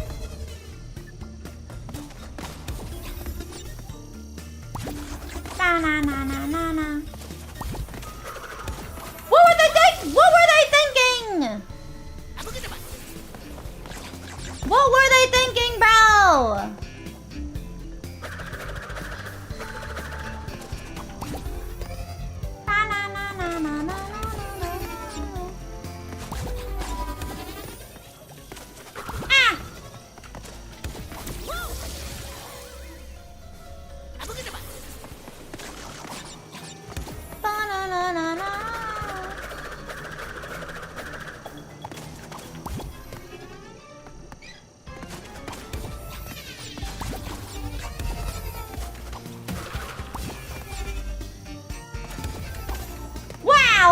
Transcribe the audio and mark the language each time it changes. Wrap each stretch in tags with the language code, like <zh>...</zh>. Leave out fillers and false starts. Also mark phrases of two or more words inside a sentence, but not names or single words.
<en>Na na na na na na. What were they thinking? What were they thinking? What were they thinking, bro? Na na na na na na na. Ah! Ba-na-na-na-na. Wow!</en>